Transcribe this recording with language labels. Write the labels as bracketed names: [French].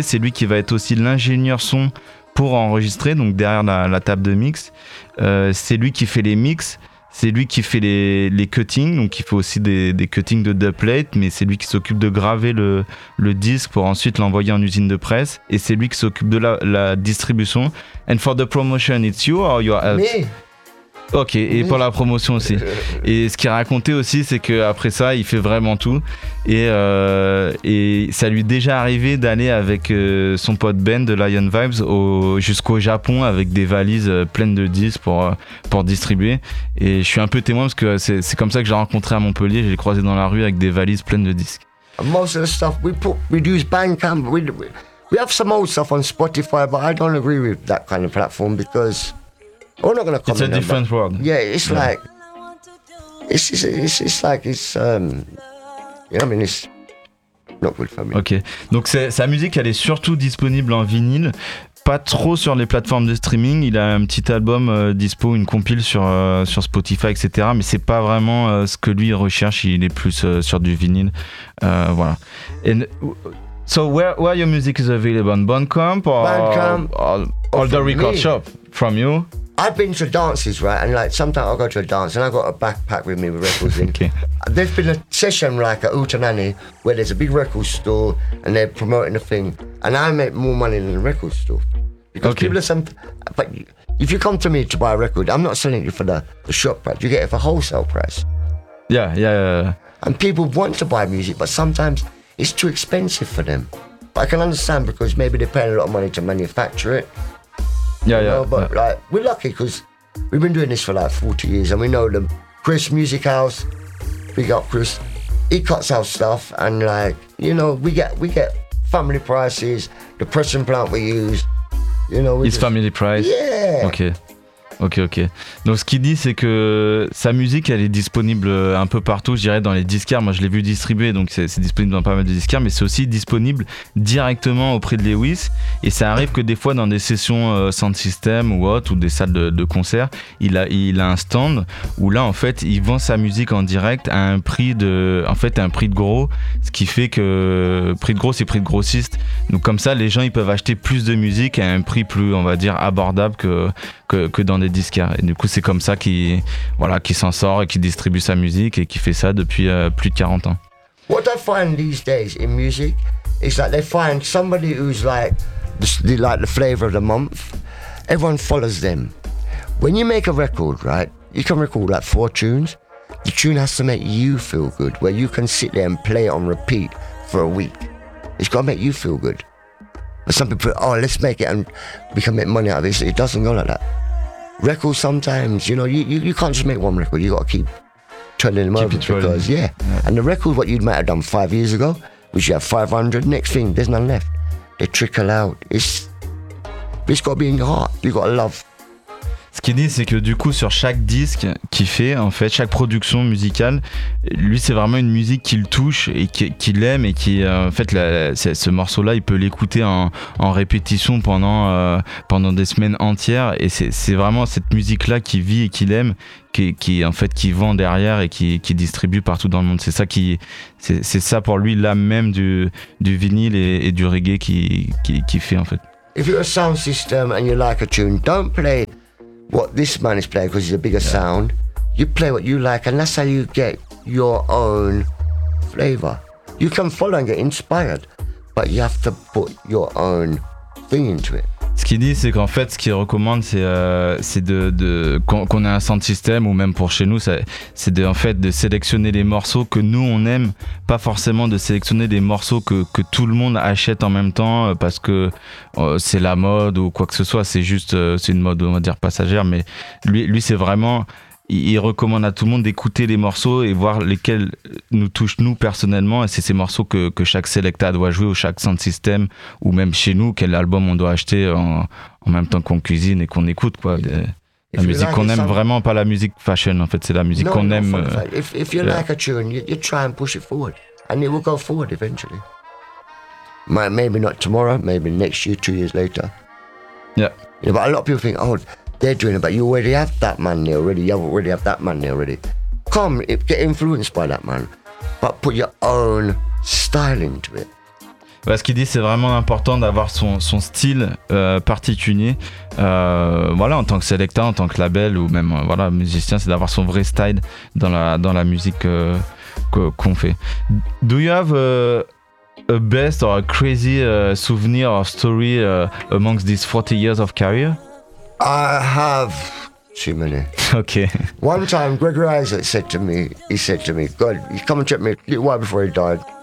[French] C'est lui qui va être aussi l'ingénieur son pour enregistrer, donc derrière la table de mix. C'est lui qui fait les mix, c'est lui qui fait les cuttings, donc il fait aussi des cuttings de dubplate, mais c'est lui qui s'occupe de graver le disque pour ensuite l'envoyer en usine de presse, et c'est lui qui s'occupe de la distribution. [English] And for the promotion, it's you or your help? [French] Ok, et pour la promotion aussi. Et ce qu'il racontait aussi, c'est qu'après ça, il fait vraiment tout. Et ça lui est déjà arrivé d'aller avec son pote Ben de Lion Vibes jusqu'au Japon avec des valises pleines de disques pour distribuer. Et je suis un peu témoin parce que c'est comme ça que j'ai rencontré à Montpellier. Je l'ai croisé dans la rue avec des valises pleines de disques. [English] Most of the stuff we use Bandcamp. We have some old stuff on Spotify, but I don't agree with that kind of platform because we're not gonna come. It's a different world. Yeah, it's like it's like you know what I mean, it's not good for me. [French] Okay, donc sa musique, elle est surtout disponible en vinyle. Pas trop sur les plateformes de streaming. Il a un petit album dispo, une compile sur Spotify, etc. Mais c'est pas vraiment ce que lui recherche. Il est plus sur du vinyle. Voilà. [English] So where your music is available? On Bandcamp or Bandcamp, or the record shop from you? I've been to dances, right, and like sometimes I'll go to a dance and I've got a backpack with me with records in. Okay. There's been a session like at Utanani where there's a big record store and they're promoting a thing, and I make more money than the record store. Because okay. People are some. But if you come to me to buy a record, I'm not selling it for the shop price, you get it for wholesale price. Yeah. And people want to buy music, but sometimes it's too expensive for them. But I can understand because maybe they're paying a lot of money to manufacture it. Yeah, like we're lucky because we've been doing this for like 40 years and we know them. Chris Music House, big up Chris, he cuts our stuff, and like, you know, we get family prices, the pressing plant we use, you know. It's family price? Yeah. Okay. Ok. [French] Donc ce qu'il dit, c'est que sa musique, elle est disponible un peu partout, je dirais dans les disquaires. Moi, je l'ai vu distribuer, donc c'est disponible dans pas mal de disquaires, mais c'est aussi disponible directement auprès de Lewis. Et ça arrive que des fois, dans des sessions sound system ou autre, ou des salles de concert, il a un stand où là, en fait, il vend sa musique en direct à un prix de, en fait, un prix de gros, ce qui fait que prix de gros, c'est prix de grossiste. Donc comme ça, les gens, ils peuvent acheter plus de musique à un prix plus, on va dire, abordable que dans des les disquaires. Et du coup, c'est comme ça qu'il, voilà, qu'il s'en sort et qu'il distribue sa musique et qu'il fait ça depuis plus de 40 ans. [English] What I find these days in music is that they find somebody who's like the flavor of the month. Everyone follows them. When you make a record, right, you can record like 4 tunes. The tune has to make you feel good, where you can sit there and play it on repeat for a week. It's got to make you feel good. But some people, oh, let's make it and we can make money out of this. It doesn't go like that. Records sometimes, you know, you can't just make one record. You got to keep turning them over. Because and the record, what you might have done 5 years ago, which you have 500, next thing, there's none left. They trickle out. It's got to be in your heart. You got to love. [French] Ce qu'il dit, c'est que du coup, sur chaque disque qu'il fait, en fait, chaque production musicale, lui, c'est vraiment une musique qu'il touche et qu'il aime et qui, en fait, ce morceau-là, il peut l'écouter en répétition pendant des semaines entières. Et c'est vraiment cette musique-là qu'il vit et qu'il aime, qui en fait, qui vend derrière et qui distribue partout dans le monde. C'est ça pour lui, l'âme même du vinyle et du reggae qu'il fait, en fait. [English] If you're a sound system and you like a tune, don't play what this man is playing, because he's a bigger sound. You play what you like, and that's how you get your own flavor. You can follow and get inspired, but you have to put your own thing into it. Ce qu'il dit, c'est qu'en fait, ce qu'il recommande, c'est de qu'on ait un sound system, ou même pour chez nous, c'est de sélectionner les morceaux que nous on aime, pas forcément de sélectionner des morceaux que tout le monde achète en même temps parce que c'est la mode ou quoi que ce soit. C'est juste c'est une mode, on va dire, passagère. Mais lui c'est vraiment, il recommande à tout le monde d'écouter les morceaux et voir lesquels nous touchent nous personnellement. Et c'est ces morceaux que chaque selecta doit jouer, ou chaque sound system, ou même chez nous, quel album on doit acheter en même temps qu'on cuisine et qu'on écoute, quoi. La musique qu'on aime vraiment, pas la musique fashion, en fait, c'est la musique qu'on aime. If you like a tune, you try and push it forward, and it will go forward eventually. Maybe not tomorrow, maybe next year, 2 years later. Yeah. You know, but a lot of people think, oh, they're doing it, but you already have that man there already. You already have that man there already. Come, get influenced by that man, but put your own style into it. [French] Ouais, ce qu'il dit, c'est vraiment important d'avoir son style particulier. Voilà, en tant que sélecteur, en tant que label ou même voilà, musicien, c'est d'avoir son vrai style dans la musique qu'on fait. [English] Do you have a best or a crazy souvenir or story amongst these 40 years of career? I have too many. Okay. One time, Gregory Isaacs said to me, God, he come and check me a little while before he died.